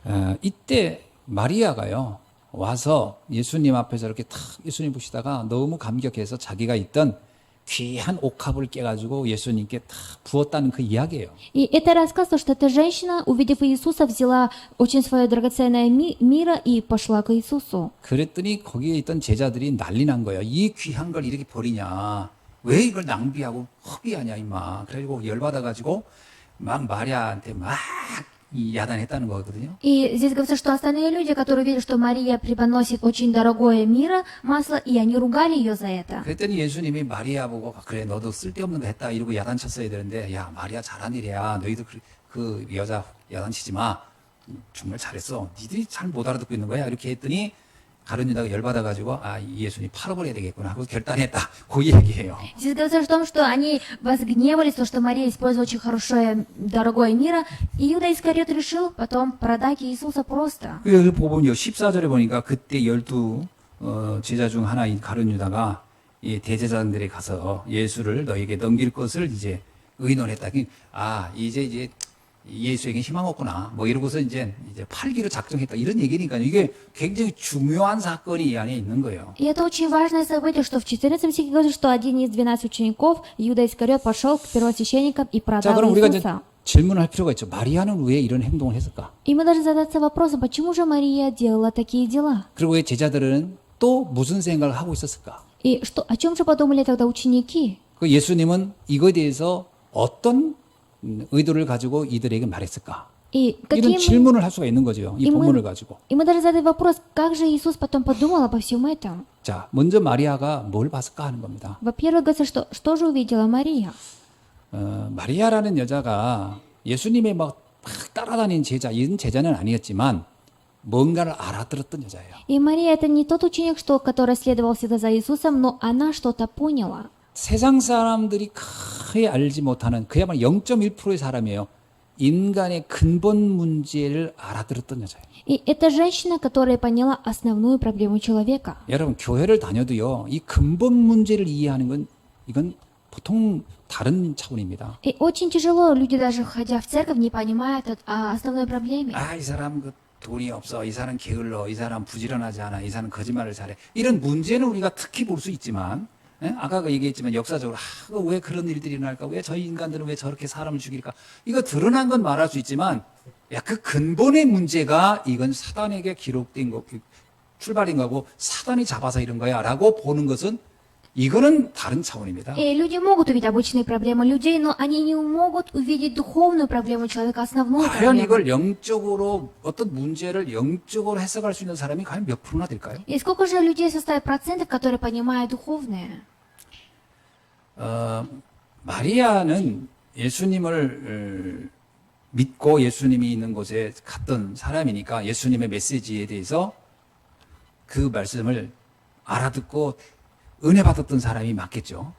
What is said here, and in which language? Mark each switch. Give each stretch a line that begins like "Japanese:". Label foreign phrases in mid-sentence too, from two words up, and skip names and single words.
Korean: 이때 마리아가요. 와서 예수님 앞에서 이렇게 탁 예수님 보시다가 너무 감격해서 자기가 있던 귀한 옥합을 깨가지고 예수님께 탁 부었다는 그 이야기예요.
Russian: И это рассказ, что эта женщина, увидев Иисуса, взяла очень свое драгоценное мира и пошла к Иисусу.
Korean: 그랬더니 거기에 있던 제자들이 난리 난 거예요. 이 귀한 걸 이렇게 버리냐. 왜 이걸 낭비하고 허비하냐 임마. 그래가지고 열받아가지고 막 마리아한테 막 야단했다는 거거든요.
Russian: И здесь говорится, что остальные люди, которые видели, что Мария преподносит очень дорогое мира, масло, и они ругали ее за это.
Korean: 그랬더니 예수님이 마리아 보고 그래 너도 쓸데없는 거 했다 이러고 야단쳤어야 되는데 야 마리아 잘한 일이야. 너희도 그 여자 야단치지 마. 정말 잘했어. 니들이 잘 못 알아듣고 있는 거야. 이렇게 했더니 가룟 유다가 열받아가지고 이 예수님 팔아버려야 되겠구나 하고 결단했다. 그 얘기예요.
Russian: Здесь говорится о том, что они возгневались, то, что Мария использовала очень хорошее, дорогое мира, и Иуда Искариот решил потом продать Иисуса просто.
Korean: 여기 보면요 14절에 보니까 그때 12 제자 중 하나인 가룟 유다가 이 대제사장들에 가서 예수를 너에게 넘길 것을 이제 의논했다. 이제 예수에게 희망 없구나. 뭐 이러고서 이제 팔기로 작정했다. 이런 얘기니까 이게 굉장히 중요한 사건이 이 안에 있는 거예요.
Russian: И это очень важное событие, что в 14 стихе говорится, что один из 12 учеников, Иуда Искариот, пошел к первосвященникам и
Korean: 자,
Russian: продал
Korean: 그럼 우리가 이제
Russian: Иисуса.
Korean: 질문을 할 필요가 있죠. 마리아는 왜 이런 행동을 했을까?
Russian: И мы должны задаться вопросом, почему же Мария делала такие дела?
Korean: 그리고 왜 제자들은 또 무슨 생각을 하고 있었을까?
Russian: И о чем же подумали тогда ученики?
Korean: 그 예수님은 이거에 대해서 어떤 의도를 가지고 이들에게 말했을까?
Russian: И
Korean: 이런 질문을 할 수가 있는 거죠. 이 본문을 가지고.
Russian: И мы должны задать вопрос, как же Иисус потом подумал обо всем этом?
Korean: 자, 먼저 마리아가 뭘 봤을까 하는 겁니다.
Russian: Во-первых, говорится, что же увидела Мария?
Korean: 마리아라는 여자가 예수님의 막 따라다니는 제자, 이런 제자는 아니었지만 뭔가를 알아들었던 여자예요.
Russian: И Мария это не тот ученик, который следовал всегда за Иисусом, но она что-то поняла.
Korean: 세상 사람들이 거의 알지 못하는 그야말로 0.1%의 사람이에요. 인간의 근본 문제를 알아들었던 여자예요.
Russian: И это женщина, которая поняла основную проблему человека.
Korean: 여러분 교회를 다녀도요. 이 근본 문제를 이해하는 건 이건 보통 다른 차원입니다.
Russian: И очень тяжело, люди даже ходя в церковь не понимают о основной проблеме.
Korean: 이 사람 돈이 없어. 이 사람 게을러. 이 사람 부지런하지 않아. 이 사람 거짓말을 잘해. 이런 문제는 우리가 특히 볼 수 있지만 아까 얘기했지만 역사적으로 왜 그런 일들이 일어날까? 왜 저 인간들은 왜 저렇게 사람을 죽일까? 이거 드러난 건 말할 수 있지만 그 근본의 문제가 이건 사단에게 기록된 거, 출발인 거고 사단이 잡아서 이런 거야 라고 보는 것은 이거는 다른 차원입니다.
Russian: И люди могут увидеть обычные проблемы людей, но они не могут увидеть духовную проблему человека, основную
Korean: 과연
Russian: проблему.
Korean: 이걸 영적으로 어떤 문제를 영적으로 해석할 수 있는 사람이 과연 몇 프로나 될까요?
Russian: И сколько же людей составит процентов, которые понимают духовное?
Korean: 마리아는 예수님을 믿고 예수님이 있는 곳에 갔던 사람이니까 예수님의 메시지에 대해서 그 말씀을 알아듣고 은혜 받았던 사람이 맞겠죠.